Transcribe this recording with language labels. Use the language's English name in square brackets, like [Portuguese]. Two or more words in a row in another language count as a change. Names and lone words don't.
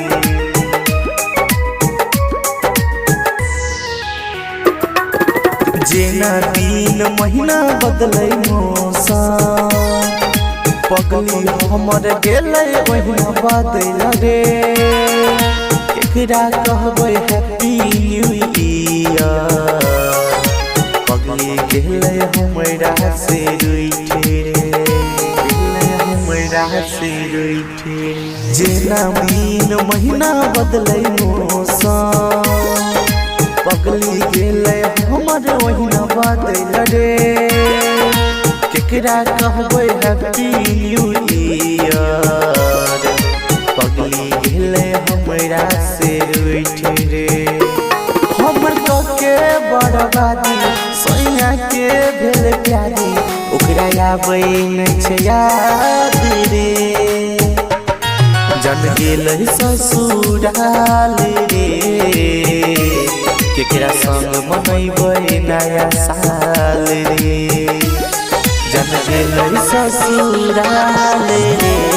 [Maithili] जेना दिन महीना बदलै मौसम पगली हमर गेलै ओहिना बदल रे केकरा कहबै [English] Happy New Year [Maithili] पगली गेलै हमरा से रूठे गेलै हमरा से रूठे जेना दिन महीना बदलै मौसम पगली गेलै हमर ओहिना बदल रे केकरा कहबै [English] Happy New Year [Maithili] पगली गेलै हमरा से रूठे रे हमर के बर्बादी सोइया के भेल प्यारी ओकरा आबै नै छै याद रे जन गेल ससुराल रे केकरा संग मनैबै नया साल रे जन गेल ससुराल रे